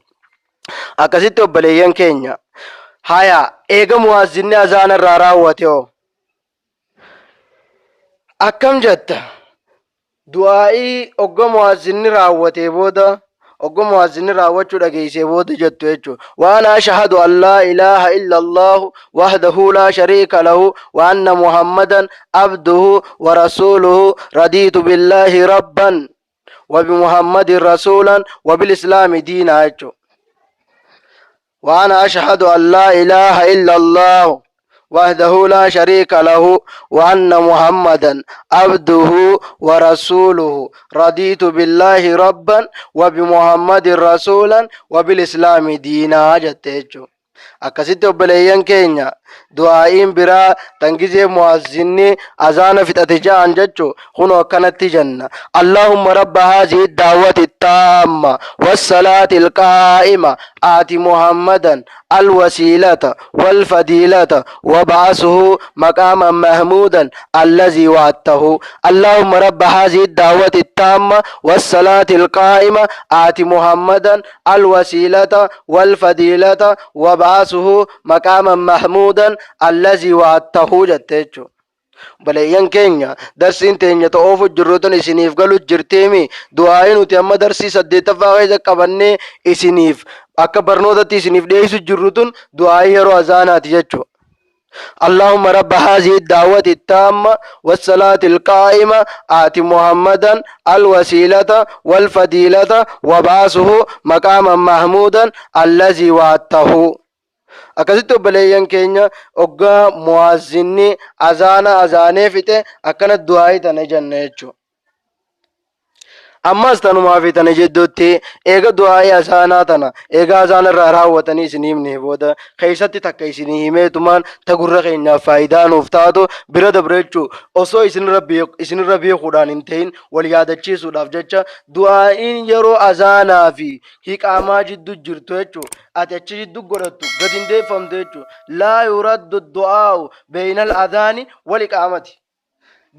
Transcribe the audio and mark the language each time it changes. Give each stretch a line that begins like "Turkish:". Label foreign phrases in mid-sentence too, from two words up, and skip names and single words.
Oromo: akkasitti obboleeyyan keenya haya eega muwazzinni azaana irraa raawwate hoo akkam jetta du'aa'ii ogga muwazzinni raawwate booda ogga muwazzinni raawwachuu dhageessee booda jettu jechuudha.
Arabic: waan أشهد أن لا إله إلا الله وحده لا شريك له و أن محمدا عبده و رسوله رضيت بالله ربا و بمحمد رسولا و بالإسلام دينا jechuudha. وأنا أشهد أن لا إله إلا الله وحده لا شريك له وأن محمدا عبده ورسوله رضيت بالله ربا وبمحمد رسولا وبالإسلام دينا جتيجو.
Oromo: akkasitti obboleeyyan keenya du'aa'iin biraa tangizee muwazzinni azaana fixate ja'an jechu kunoo akkanatti jenna
Arabic: اللهم رب هذه الدعوة التامة والصلاة القائمة آت محمدا الوسيلة والفضيلة وبعثه مقاما محمودا الذي وعدته اللهم رب هذه الدعوة التامة والصلاة القائمة آت محمدا الوسيلة والفضيلة وبعثه مقاما محمودا الذي وعدته جتيجو.
Oromo: baleeyyan keenya darsiin teenya ta'oofu jirruutan isiniif galu jirteemi du'aayin nuti amma darsii 8ffaa keessa qabannee isiniif akka barnootatti isiniif dhiyeessu jirrutun du'aayi yeroo azaanaati jechuudha.
Arabic: اللهم رب هذه الدعوة التامة والصلاة القائمة آت محمدا الوسيلة والفضيلة وبعثه مقاما محمودا الذي وعدته.
Oromo: akkasitti obboleeyyan keenya oggaa muwazzinni azaanee fixe akkana du'aayii tana jenna jechuudha. ammas tanumaa fi tana jidduutti eega du'aayii azaanaa tana eega azaana irraa raawwatanii isinii himne booda keessatti takka isinii himeetumaan ta gurra keenyaaf faayidaa nuuf taatu bira dabre jechuu osoo isinirra beekuudhaan hin ta'in wal yaadachiisuudhaaf jecha du'aa'iin yeroo azaanaa fi hiqaamaa jidduu jirtu jechuu ati achi jidduu godhattu gad hin deeffamtu jechuu
Arabic: لا يرد الدعاء بين الأذان والإقامة.